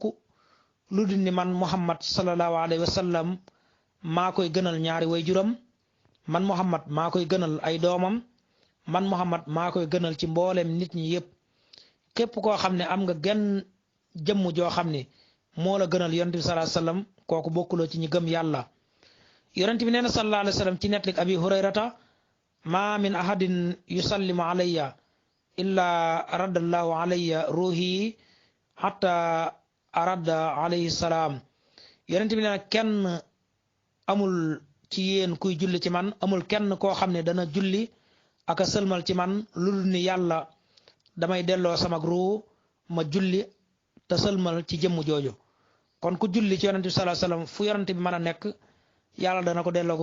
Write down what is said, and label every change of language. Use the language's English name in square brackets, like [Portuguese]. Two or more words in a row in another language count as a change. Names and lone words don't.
[Wolof] lu dul ni man muhammad [Arabic] صلى الله عليه وسلم [Wolof] maa koy gënal ñaari way juram man muhammad maa koy gënal ay doomam man muhammad maa koy gënal ci mboolem nit ñi yépp képp koo xam ne am nga genn jëmm joo xam ne moo la gënal yonent bi [Arabic] صلى الله عليه وسلم [Wolof] kooku bokkuloo ci ñi gëm yàlla yonent bi nee na [Arabic] صلى الله عليه وسلم [Wolof] ci netlik abi hurayrata [Arabic] ما من أحد يسلم علي إلا رد الله علي روحي حتى أرد عليه السلام [Wolof] yonent bi nee na kenn amul ci yéen kuy julli ci man amul kenn koo xam ne dana julli ak a sëlmal ci man lu dul ni yàlla damay delloo sama ruu ma julli te sëlmal ci jëmm jooju kon ku julli ci yonent bi [Arabic] صلى الله عليه وسلم [Wolof] fu yonent bi mën a nekk yàlla dana ko delloo